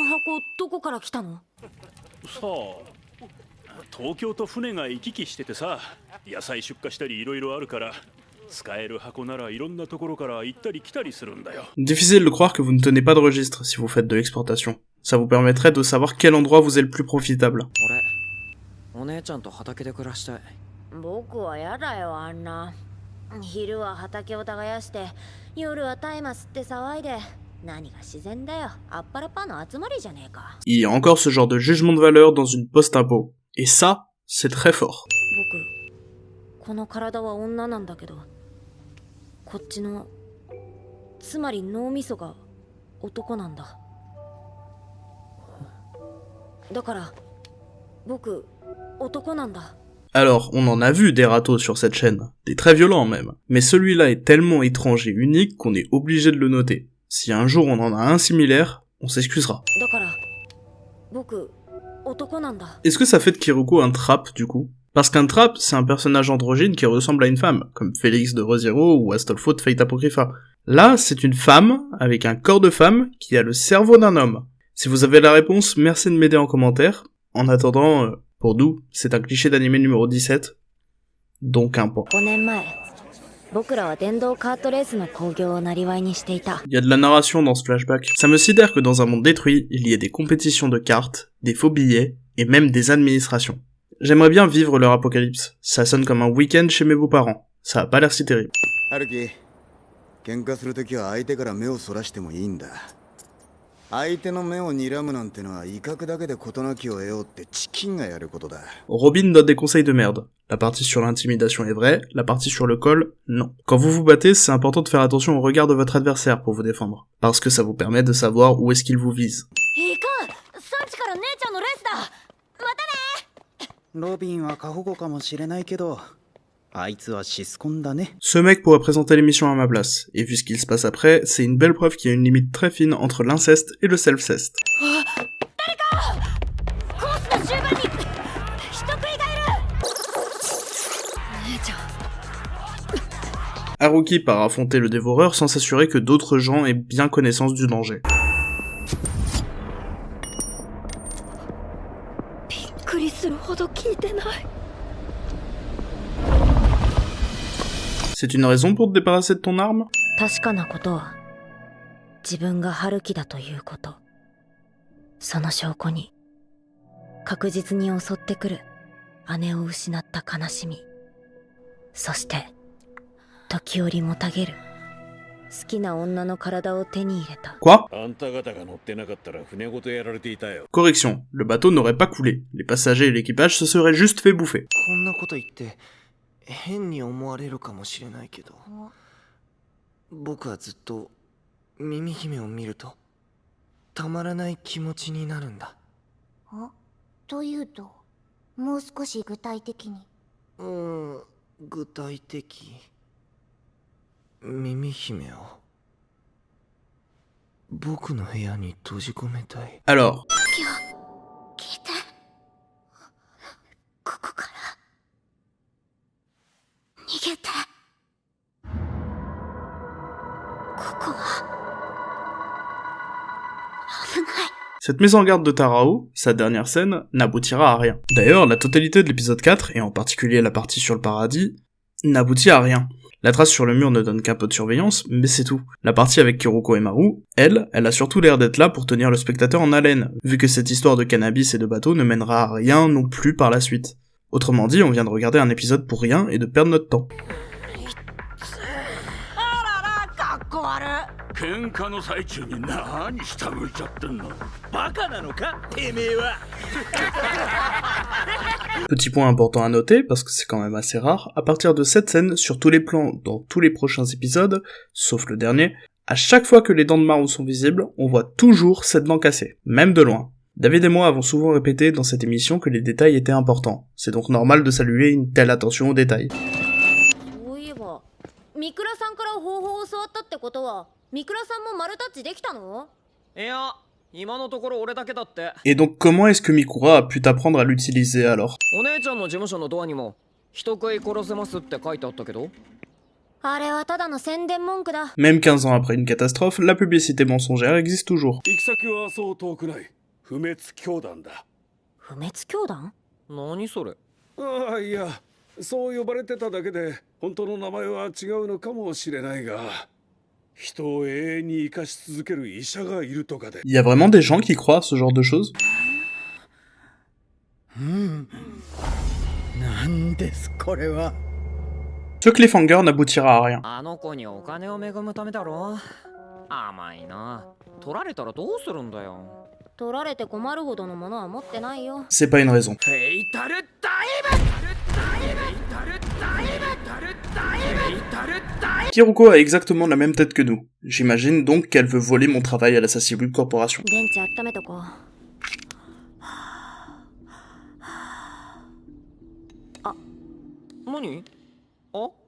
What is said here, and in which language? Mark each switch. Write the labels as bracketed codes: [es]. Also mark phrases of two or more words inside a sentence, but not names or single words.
[fr] Difficile de croire que vous ne tenez pas de registre si vous faites de l'exportation. Ça vous permettrait de savoir quel endroit vous est le plus profitable. [ja] 僕はやだよあんな。昼は畑を耕して夜は大麻吸って騒いで、何が自然だよ。あっぱらパーの集まりじゃねえか。 [fr] Il y a encore ce genre de jugement de valeur dans une post-impôt. Et ça, c'est très fort. [ja] 僕この体は女なんだけど、こっちのつまり脳みそが男なんだ。だから僕男なんだ。 [fr] Alors, on en a vu des ratos sur cette chaîne, des très violents même, mais celui-là est tellement étrange et unique qu'on est obligé de le noter. Si un jour on en a un similaire, on s'excusera. [ja] だから僕男なんだ。 [fr] Est-ce que ça fait de Kiruko un trap du coup? Parce qu'un trap, c'est un personnage androgyne qui ressemble à une femme, comme Félix de Re:Zero ou Astolfo de Fate Apocrypha. Là, c'est une femme, avec un corps de femme, qui a le cerveau d'un homme. Si vous avez la réponse, merci de m'aider en commentaire. En attendant, pour nous, c'est un cliché d'anime numéro 17, donc un point. [ja] 5 年前、僕らは電動カートレースの興行を生りにしていた。 [fr] Il y a de la narration dans ce flashback. Ça me sidère que dans un monde détruit, il y ait des compétitions de cartes, des faux billets, et même des administrations. J'aimerais bien vivre leur apocalypse. Ça sonne comme un week-end chez mes beaux-parents. Ça a pas l'air si terrible. [ja] Haruki, 喧嘩するときは相手から目をそらしてもいいんだ。相手の目を睨むなんてのは威嚇だけで事なきを得ようってチキンがやることだ。 [fr] Robin donne des conseils de merde. La partie sur l'intimidation est vraie, la partie sur le col, non. Quand vous vous battez, c'est important de faire attention au regard de votre adversaire pour vous défendre. Parce que ça vous permet de savoir où est-ce qu'il vous vise. [ja] いかん、さっきから姉ちゃんのレースだ。またね。ロビンは過保護かもしれないけど、あいつはシスコンだね。 [fr] Ce mec pourrait présenter l'émission à ma place. Et vu ce qu'il se passe après, c'est une belle preuve qu'il y a une limite très fine entre l'inceste et le self-cest. [ja] コースの終盤に人食いがいる。姉ちゃん。 [fr] Haruki part affronter le dévoreur sans s'assurer que d'autres gens aient bien connaissance du danger. [ja] びっくりするほど聞いてない。 [fr] C'est une raison pour te débarrasser de ton arme? [ja] 確かなことは自分が春樹だということ。その証拠に確実に襲ってくる姉を失った悲しみ、そして時折もたげる好きな女の体を手に入れた。 [fr] Quoi? [ja] あんた方が乗ってなかったら船ごとやられていたよ。 [fr] Correction, le bateau n'aurait pas coulé. Les passagers et l'équipage se seraient juste fait bouffer. [ja] こんなこと言って変に思われるかもしれないけど、僕はずっと耳姫を見るとたまらない気持ちになるんだ。というと、もう少し具体的に。具体的。耳姫を僕の部屋に閉じ込めたい。 [fr] Alors, [ja] 聞いて。ここから逃げて。ここは危ない。 [fr] cette mise en garde de Tarao, sa dernière scène, n'aboutira à rien. D'ailleurs, la totalité de l'épisode 4, et en particulier la partie sur le paradis, n'aboutit à rien. La trace sur le mur ne donne qu'un peu de surveillance, mais c'est tout. La partie avec Kiruko et Maru, elle a surtout l'air d'être là pour tenir le spectateur en haleine, vu que cette histoire de cannabis et de bateau ne mènera à rien non plus par la suite. Autrement dit, on vient de regarder un épisode pour rien et de perdre notre temps. [ja] 喧嘩の最中に何下向いちゃってんの。バカなのかてめえは。 [fr] Petit point important à noter, parce que c'est quand même assez rare, à partir de cette scène, sur tous les plans, dans tous les prochains épisodes, sauf le dernier, à chaque fois que les dents de Maru sont visibles, on voit toujours cette dent cassée, même de loin. David et moi avons souvent répété dans cette émission que les détails étaient importants, c'est donc normal de saluer une telle attention aux détails. [ja] そういえば三倉さんから方法を教わったってことは、三倉さんも丸タッチできたの？いや、今のところ俺だけだって。 [fr] Et donc comment est-ce que Mikura a pu t'apprendre à l'utiliser alors? [ja] お姉ちゃんの事務所のドアにも人食い殺せますって書いてあったけど。あれはただの宣伝文句だ。 [fr] Même 15 ans après une catastrophe, la publicité mensongère existe toujours. [ja] 行き先はそう遠くない。不滅教団だ。不滅教団？何それ。ああ、いや、そう呼ばれてただけで本当の名前は違うのかもしれないが、人を永遠に生かし続ける医者がいるとかで。 [fr] Il y a vraiment des gens qui croient à ce genre de choses? [ja] なんですこれは。 [fr] Ce cliffhanger n'aboutira à rien. [ja] あの子にお金を恵むためだろ。甘いな。取られたらどうするんだよ。取られて困るほどのものは持ってないよ。 [fr] C'est pas une raison. [ja] フェイタルダイブ。 [fr] Kiroko a exactement la même tête que nous. J'imagine donc qu'elle veut voler mon travail à la Sacibu Corporation. [ja] 電池温めとこう。何？あ？